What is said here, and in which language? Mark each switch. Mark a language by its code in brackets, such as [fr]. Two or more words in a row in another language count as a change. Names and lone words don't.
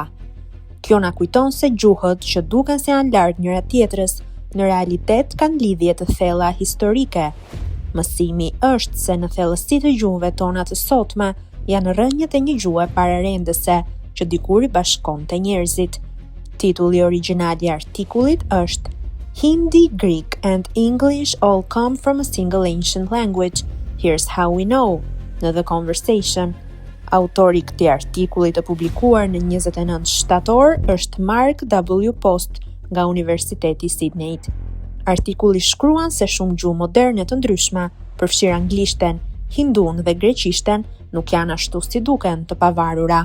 [sq] Kjo na kujton se gjuhët që duken se janë larg njëra tjetrës, në realitet kanë lidhje të thella historike. Mësimi është se në thellësi të gjuhëve tona të sotme janë rrënjët e një gjuhe pararendëse që dikur i bashkonte njerëzit. Titulli origjinal i artikullit është [en] Hindi, Greek and English all come from a single ancient language. Here's how we know, [sq] në [en] The Conversation. [sq] Autori i këtij artikulli të publikuar në 29 shtator është Mark W. Post nga Universiteti i Sydneyt. Artikulli shkruan se shumë gjuhë moderne të ndryshme, përfshirë anglishten, hindun dhe greqishten, nuk janë ashtu si duken të pavarura.